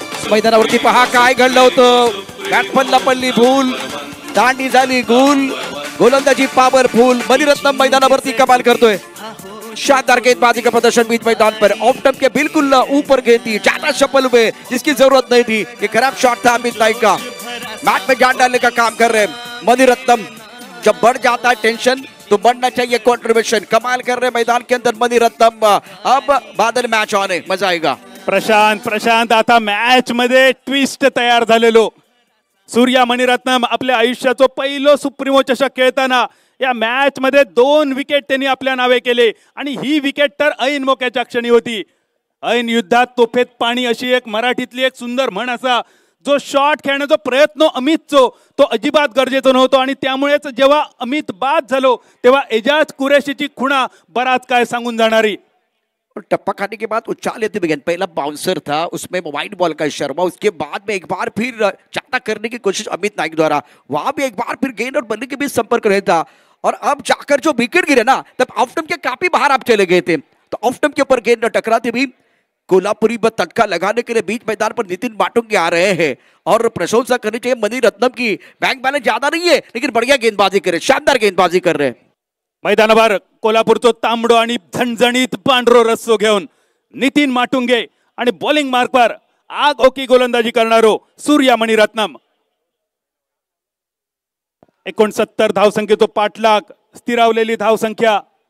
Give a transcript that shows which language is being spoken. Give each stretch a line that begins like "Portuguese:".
Marathi: मैदानावरती पहा काय घडलं होतं, बॅटमनला पडली भूल, दांडी झाली गुल, गोलंदाजी पॉवरफुल, मणिरत्नम मैदानावरती कमाल करतोय,
Hindi: शानदार गेंदबाजी का प्रदर्शन बीच मैदान पर, ऑफ स्टंप के बिल्कुल ऊपर गेंद थी, ज्यादा शफल हुए जिसकी जरूरत नहीं थी, ये खराब शॉट था अमित नाइक का, मैच में जान डालने का काम कर रहे हैं मणिरत्नम। जब बढ़ जाता है टेंशन तो बढ़ना चाहिए कॉन्ट्रीब्यूशन, कमाल कर रहे मैदान के अंदर मणिरत्नम। अब बादल मैच ऑन है, मजा आएगा।
Marathi: प्रशांत आता मॅच मध्ये ट्विस्ट तयार झालेलो, सूर्या मणिरत्नम आपल्या आयुष्याचं पहिलं सुप्रीमो चषक खेळताना या मॅच मध्ये 2 विकेट त्यांनी आपल्या नावे केले आणि ही विकेट तर ऐन मोक्याच्या क्षणी होती। ऐन युद्धात तोफेत पाणी अशी एक मराठीतली एक सुंदर म्हण असा, जो शॉट खेळण्याचा प्रयत्न अमितचो तो अजिबात गरजेचं नव्हतो आणि त्यामुळेच जेव्हा अमित बाद झालो तेव्हा एजाज कुरेशीची खुणा बराच काय सांगून जाणारी।
Hindi: और टप्पा खाने के बाद उछाल लेते हुए गेंद, पहला बाउंसर था उसमें वाइड बॉल का इशारा हुआ, उसके बाद में एक बार फिर ज्यादा करने की कोशिश अमित नाइक द्वारा, वहां भी एक बार फिर गेंद और बल्ले के बीच संपर्क रहता और अब जाकर जो विकेट गिरे ना तब ऑफ स्टंप के काफी बाहर आप चले गए थे, तो ऑफ स्टंप के ऊपर गेंद टकराते भी कोल्हापुरी पर तटका लगाने के लिए बीच मैदान पर नितिन माटुंगे आ रहे हैं और प्रशंसा करनी चाहिए मणिरत्नम की, बैंक बैलेंस ज्यादा नहीं है लेकिन बढ़िया गेंदबाजी करे, शानदार गेंदबाजी कर रहे हैं।
Marathi: मैदानावर कोल्हापूरचो तांबडो आणि झणझणीत पांढरो रस्सो घेऊन नितिन माटुंगे आणि बॉलिंग मार्कवर आग ओकी गोलंदाजी करणारो सूर्या मणिरत्नम। 69 धावसंख्येचो पाठलाग, स्थिरावलेली धावसंख्या